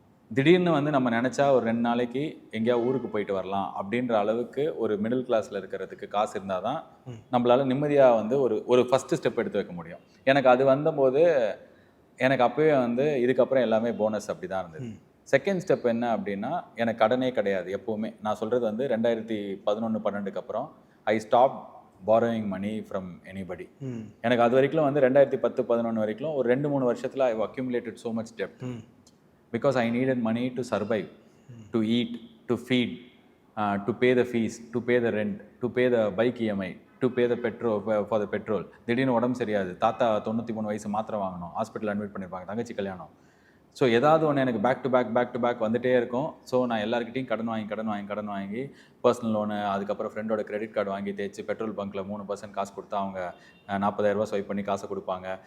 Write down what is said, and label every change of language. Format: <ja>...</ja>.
<ta>திடீர்னு வந்து நம்ம நினச்சா ஒரு 2 நாளைக்கு எங்கேயா ஊருக்கு போயிட்டு வரலாம் அப்படின்ற அளவுக்கு ஒரு மிடில் கிளாஸில் இருக்கிறதுக்கு காசு இருந்தால் தான் நம்மளால் நிம்மதியாக வந்து ஒரு ஃபஸ்ட்டு ஸ்டெப் எடுத்து வைக்க முடியும். எனக்கு அது வந்தபோது எனக்கு அப்போவே வந்து இதுக்கப்புறம் எல்லாமே போனஸ் அப்படி தான் இருந்தது. செகண்ட் ஸ்டெப் என்ன அப்படின்னா, எனக்கு கடனே கிடையாது எப்போவுமே. நான் சொல்கிறது வந்து 2011-12 அப்புறம்</ta> <en>I stop borrowing money from anybody.</en> <ta>எனக்கு அது வரைக்கும் வந்து 2010-11 வரைக்கும் ஒரு 2-3 வருஷத்தில்</ta> <en>I accumulated so much debt because I needed money to survive, to eat, to feed, to pay the fees, to pay the rent, to pay the bike EMI, to pay the petrol for the petrol.</en> <ta>திடீர்னு உடம்பு சரியாது, தாத்தா 93 வயசு மாத்திரை வாங்கணும், hospital admit பண்ணியிருப்பாங்க, தங்கச்சி கல்யாணம். So ஏதாவது ஒன்று எனக்கு பேக் டு பேக் வந்துகிட்டே இருக்கும். ஸோ நான் எல்லாருக்கிட்டையும் கடன் வாங்கி பர்சனல் லோனு, அதுக்கப்புறம் ஃப்ரெண்டோட கிரெடிட் கார்டு வாங்கி தேய்ச்சி பெட்ரோல் பங்க்கில் 3% காசு கொடுத்தா அவங்க 40,000 ஸ்வைப் பண்ணி காசை கொடுப்பாங்க.</ta>